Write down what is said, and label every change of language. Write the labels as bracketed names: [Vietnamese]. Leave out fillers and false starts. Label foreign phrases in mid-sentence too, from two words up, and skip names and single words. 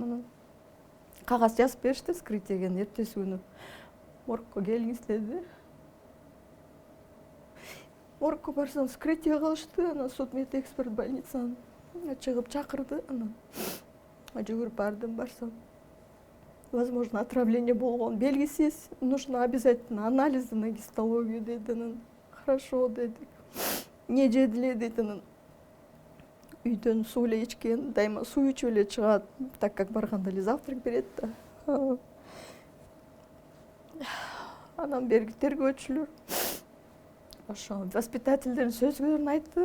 [Kyrgyz] Анан кагаз жазып беришти вскрытиеге, эртеси күнү моргко келиңиз деди. Моргко барсам вскрытие кылышты, анан судмедэксперт больницаны чыгып чакырды. Анан жүгүрүп бардым, барсам [Russian] возможно отравление [Kyrgyz] болгон, белгисиз, [Russian] нужно обязательно анализы на гистологию деди. [Kyrgyz] Анан хорошо дедик. Не жеди эле дейт. Анан үйдөн суу эле ичкен, дайыма суу ичип эле чыгат, [Russian] так как [Kyrgyz] барганда эле завтрак берет да. Анан берги тергөөчүлөр ошо воспитательдердин сөзгөлөрүн айтты.